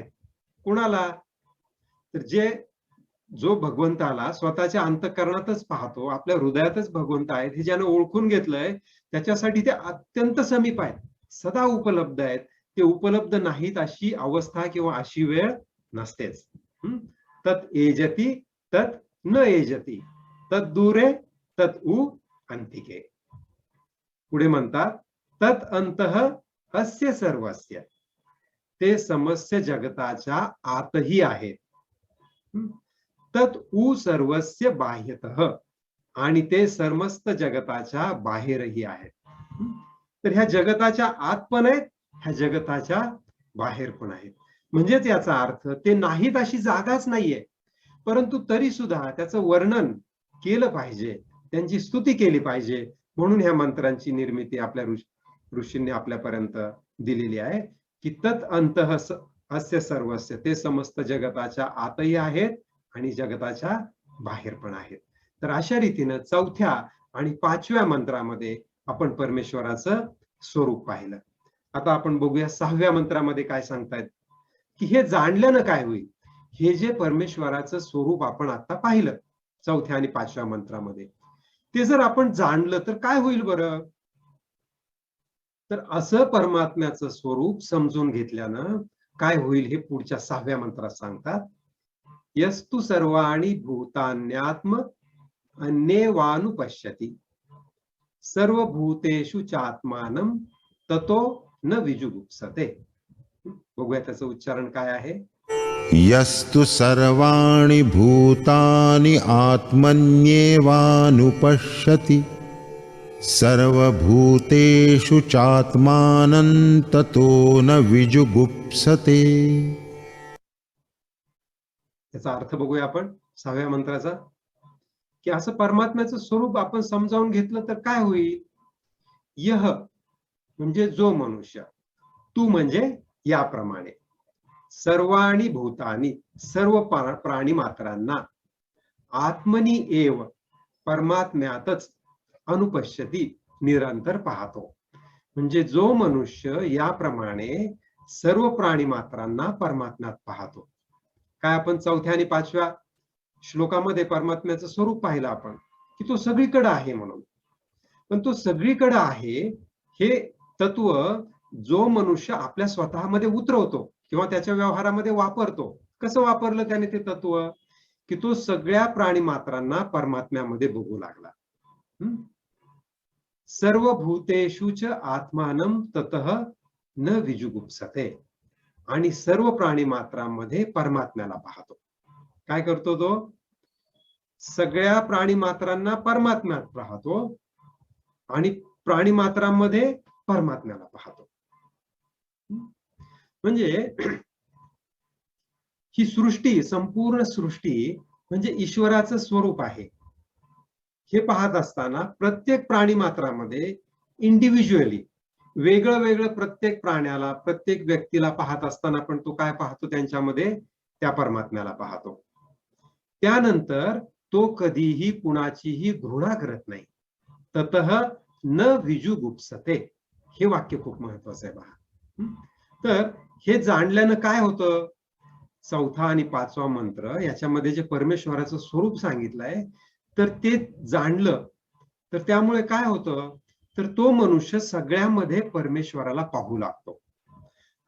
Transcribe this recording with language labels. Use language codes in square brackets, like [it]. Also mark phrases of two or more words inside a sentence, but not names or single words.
[mr] कोणाला, तर जो भगवंताला स्वतःच्या अंतःकरणातच पाहतो, आपल्या हृदयातच भगवंत आहेत हे ज्यानं ओळखून घेतलंय, त्याच्यासाठी ते अत्यंत समीप आहेत, सदा उपलब्ध आहेत. ते उपलब्ध नाहीत अशी अवस्था किंवा अशी वेळ नसतेच. [sa] तत् एजती तत् न एजती, तत् दूरे तत् उ अंतिके. [mr] पुढे म्हणतात, [sa] तत् अंतः अस्य सर्वस्य, [mr] ते समस्त जगताच्या आतही आहेत. [sa] तत् उ सर्वस्य बाह्यतः, [mr] आणि ते समस्त जगताच्या बाहेरही आहेत. तर ह्या जगताच्या आत पण आहेत, ह्या जगताच्या बाहेर पण आहेत. म्हणजेच याचा अर्थ ते नाहीत अशी जागाच नाहीये, परंतु तरी सुद्धा त्याचं वर्णन केलं पाहिजे, त्यांची स्तुती केली पाहिजे. म्हणून ह्या मंत्रांची निर्मिती आपल्या ऋषींनी आपल्यापर्यंत दिलेली आहे की [sa] तत् अंतः अस्य सर्वस्य, [mr] ते समस्त जगताच्या आतही आहेत आणि जगताच्या बाहेर पण आहेत. तर अशा रीतीनं चौथ्या आणि पाचव्या मंत्रामध्ये आपण परमेश्वराचं स्वरूप पाहिलं. आता आपण बघूया सहाव्या मंत्रामध्ये काय सांगतायत, की हे जाणल्यानं काय होईल. हे जे परमेश्वराचं स्वरूप आपण आता पाहिलं चौथ्या आणि पाचव्या मंत्रामध्ये, ते जर आपण जाणलं तर काय होईल बरं. तर असं परमात्म्याचं स्वरूप समजून घेतल्यानं काय होईल हे पुढच्या सहाव्या मंत्रात सांगतात. [sa] यस्तु सर्वाणि भूतान्यात्म अन्येवानुपश्यति, सर्वभूतेषु चात्मानं ततो न विजुगुप्सते. [mr] बघूया त्याचं उच्चारण काय आहे. [sa] यस्तु सर्वाणि भूतानि आत्मन्येवानुपश्यति, सर्वभूतेषु चात्मानं ततो न विजुगुप्सते. [mr] त्याचा अर्थ बघूया आपण सहाव्या मंत्राचा, की असं परमात्म्याचं स्वरूप आपण समजावून घेतलं तर काय होईल. यह म्हणजे जो मनुष्य, तू म्हणजे याप्रमाणे, [sa] सर्वाणि भूतानी [mr] सर्व प्राणी मात्रांना, [sa] आत्मनी एव [mr] परमात्म्यातच, अनुपश्यती निरंतर पाहतो. म्हणजे जो मनुष्य याप्रमाणे सर्व प्राणी मात्रांना परमात्म्यात पाहतो. काय आपण चौथ्या आणि पाचव्या श्लोकामध्ये परमात्म्याचं स्वरूप पाहिलं आपण, की तो सगळीकडे आहे म्हणून. पण तो सगळीकडे आहे हे तत्व जो मनुष्य आपल्या स्वतःमध्ये उतरवतो किंवा त्याच्या व्यवहारामध्ये वापरतो. कसं वापरलं त्याने ते तत्व, की तो सगळ्या प्राणी मात्रांना परमात्म्यामध्ये बघू लागला. [sa] सर्व भूतेषु च आत्मानं ततः न विजुगुप्सते, [mr] आणि सर्व प्राणी मात्रांमध्ये परमात्म्याला पाहतो. काय करतो तो, सगळ्या प्राणी मात्रांना परमात्म्यात पाहतो आणि प्राणी मात्रांमध्ये परमात्म्याला पाहतो. म्हणजे ही सृष्टी, संपूर्ण सृष्टी म्हणजे ईश्वराचं स्वरूप आहे. हे पाहत असताना प्रत्येक प्राणी मात्रामध्ये इंडिव्हिज्युअली वेगळं वेगळं प्रत्येक प्राण्याला, प्रत्येक व्यक्तीला पाहत असताना पण तो काय पाहतो, त्यांच्यामध्ये त्या परमात्म्याला पाहतो. त्यानंतर तो कधीही कुणाचीही घृणा करत नाही. [sa] ततः न विजुगुप्सते, [mr] हे वाक्य खूप महत्वाचं आहे पहा. तर हे जाणल्यानं काय होतं, चौथा आणि पाचवा मंत्र याच्यामध्ये जे परमेश्वराचं स्वरूप सांगितलंय, तर ते जाणलं तर त्यामुळे काय होतं, तर तो मनुष्य सगळ्यामध्ये परमेश्वराला पाहू लागतो.